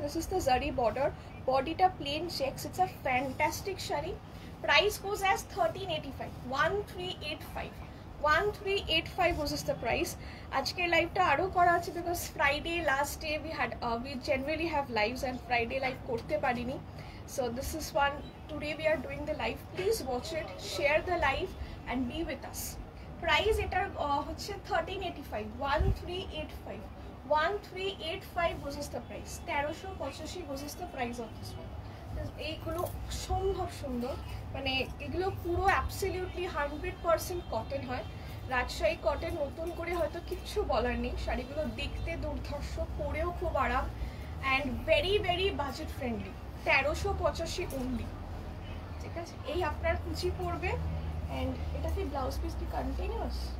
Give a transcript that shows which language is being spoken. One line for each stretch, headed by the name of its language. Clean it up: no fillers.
English: This is the zari border, বডিটা plain checks. It's a fantastic sari. Price goes as 1385, 1385, 1385 was the price.
Bangla: আজকের লাইভটা আরও করা আছে because Friday last day
English: we generally have lives and
Bangla: Friday live করতে পারিনি।
English: So this is one, today we are doing the live. Please watch it, share the live and be with us. Price
Bangla: এটার হচ্ছে
English: 1385, 1385, 1385 was the price. 1385 was the price of this one.
Bangla: এইগুলো অসম্ভব সুন্দর, মানে এগুলো পুরো অ্যাবসলিউটলি 100% কটন হয়, Rajshahi cotton. নতুন করে হয়তো কিচ্ছু বলার নেই, শাড়িগুলো দেখতে দুর্ধর্ষ, পরেও খুব আরাম
English: And very very budget friendly.
Bangla: 1385 only, ঠিক আছে। এই আপনার কুচি পড়বে অ্যান্ড এটাতে ব্লাউজ পিস কি কন্টিনিউয়াস?